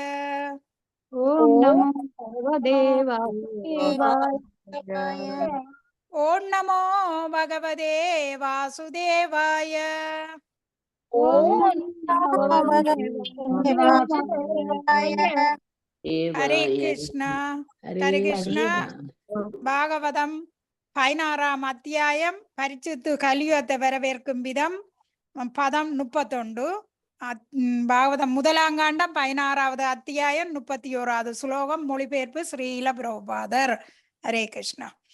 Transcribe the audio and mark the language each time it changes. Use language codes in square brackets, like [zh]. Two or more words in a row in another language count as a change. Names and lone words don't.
[sa] ॐ नमो भगवते वासुदेवाय. ॐ नमो भगवते वासुदेवाय. ॐ नमो भगवते वासुदेवाय. हरे कृष्ण। हरे कृष्ण. [ta] பாகவதம் 16ஆம் அத்தியாயம் பரிசுத்து கலியுகத்தை வரவேற்கும் விதம் பதம் 31. பாகவதம் முதலாங்காண்டம் 16வது அத்தியாயம் 31வது ஸ்லோகம். மொழிபெயர்ப்பு ஸ்ரீல பிரபுபாதர். [sa] हरे कृष्ण.